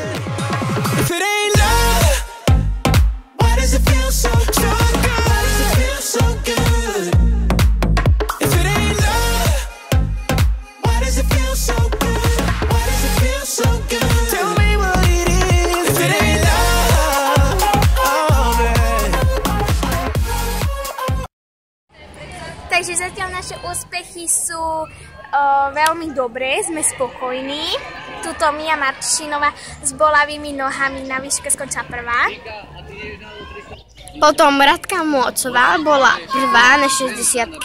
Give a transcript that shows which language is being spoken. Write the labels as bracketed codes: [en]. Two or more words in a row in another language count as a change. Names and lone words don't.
[en] If it ain't love, why does it feel so good? Why does it feel so good? If it ain't love, why does it feel so good? Why does it feel so good? Tell me what it is. If it ain't love, oh man. [sk] Takže zatiaľ naše úspechy sú veľmi dobré, sme spokojní. Tuto Mia Marčinová s bolavými nohami na výške skončila prvá. Potom Radka Môcová bola prvá na 60.